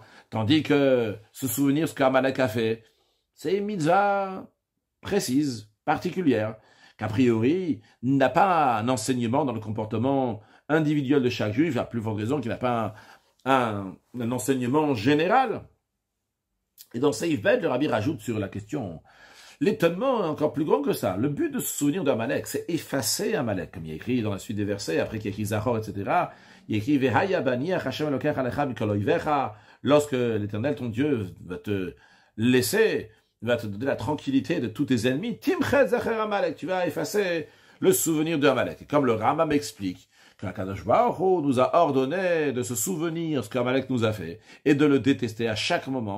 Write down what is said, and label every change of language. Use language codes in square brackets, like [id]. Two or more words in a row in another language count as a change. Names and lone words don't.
[fr] Tandis que se souvenir ce qu'Amalek a fait, c'est une mitzvah précise, particulière, qu'a priori, n'a pas un enseignement dans le comportement individuel de chaque juif, à plus forte raison qu'il n'a pas un enseignement général. Et dans [he] סעיף ב, [fr] le Rabbi rajoute sur la question, l'étonnement est encore plus grand que ça. Le but de se souvenir d'Amalek, c'est effacer Amalek, comme il y a écrit dans la suite des versets, après qu'il y a écrit Zachor, etc. [he] Il y a écrit והיה בהניח ה׳ אלקיך עליך מכל אויביך. [fr] Lorsque l'Éternel, ton Dieu, va te laisser, va te donner la tranquillité de tous tes ennemis, [he] תמחה זכר עמלק, [fr] tu vas effacer le souvenir d'Amalek. Et comme le Rambam m'explique, que [he] קדוש ברוך הוא [fr] nous a ordonné de se souvenir ce qu'Amalek nous a fait et de le détester à chaque moment.